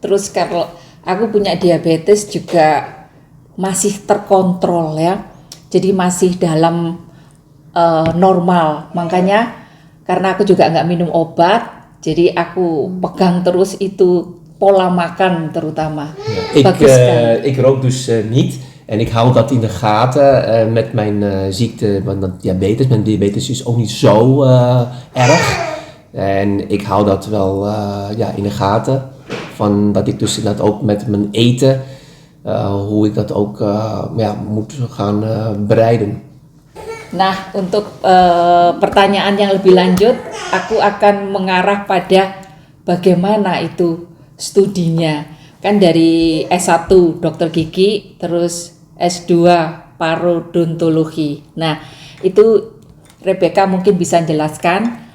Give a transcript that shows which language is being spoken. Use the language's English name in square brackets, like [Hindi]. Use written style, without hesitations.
[Indonesian] Terus kalau aku punya diabetes juga masih terkontrol ya, jadi masih dalam normal. Makanya karena aku juga nggak minum obat, jadi aku pegang terus itu pola makan terutama. [Dutch] Ja, ik rook dus niet. En ik hou dat in de gaten met mijn ziekte, want diabetes. Mijn diabetes is ook niet zo erg. En ik hou dat wel in de gaten. Van dat ik dus inderdaad ook met mijn eten, hoe ik dat ook moet gaan bereiden. [Indonesian] Nah, untuk pertanyaan yang lebih lanjut, aku akan mengarah pada bagaimana itu studinya. Kan dari S1 dokter gigi, terus S2 parodontologi. Nah, itu Rebecca mungkin bisa jelaskan.